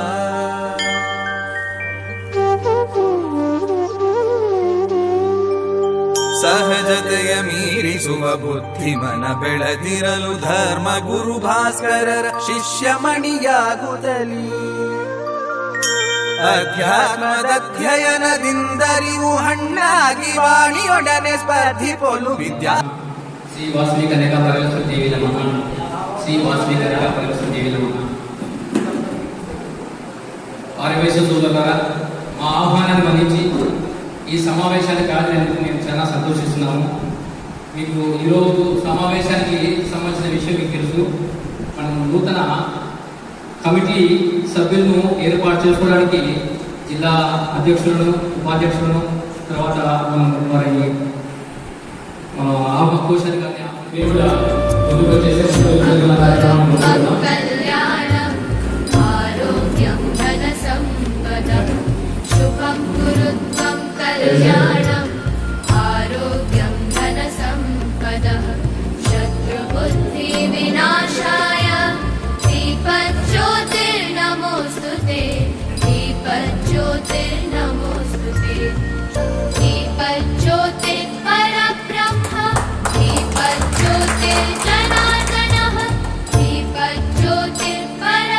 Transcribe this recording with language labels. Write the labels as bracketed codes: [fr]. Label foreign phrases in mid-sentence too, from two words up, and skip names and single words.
[kn] ಸಹಜತೆಯ ಮೀರಿಸುವ ಬುದ್ಧಿಮನ ಬೆಳೆದಿರಲು ಧರ್ಮ ಗುರು ಭಾಸ್ಕರರ ಶಿಷ್ಯಮಣಿಯಾಗುತ್ತಲಿ ಅಧ್ಯಾತ್ಮದಧ್ಯಯನದಿಂದರಿವು ಹಣ್ಣಾಗಿ ವಾಣಿಯೊಡನೆ ಸ್ಪರ್ಧಿಪೊಲು ವಿದ್ಯಾ [te] శ్రీ వాసవి కన్యకా పరమేశ్వర దేవి నమః శ్రీ వాసవి కన్యకా పరమేశ్వర దేవి నమః ఆర్యవైశ్య సోదరులారా మా ఆహ్వానాన్ని మన్నించి ఈ సమావేశానికి హాజరైనందుకు మేము చాలా సంతోషిస్తున్నాము. మీకు ఈరోజు సమావేశానికి సంబంధించిన విషయం మీకు తెలుసు. మనం నూతన కమిటీ సభ్యులను ఏర్పాటు చేసుకోవడానికి జిల్లా అధ్యక్షులను ఉపాధ్యక్షులను తర్వాత మనం వారి కోశాన్ని కానీ మేము కూడా ముందుకు వచ్చేసే కార్యక్రమం [sa] कल्याणम् आरोग्यं धनसम्पदं शुभं कुरु त्वं कल्याणम् आरोग्यं धनसम्पदः शत्रुबुद्धिविनाशाय दीपज्योतिर्नमोऽस्तु ते दीपज्योतिर्नमोऽस्तु ते दीपज्योतिर्परब्रह्म दीपज्योतिर्जनार्दनः दीपज्योतिर्परब्रह्म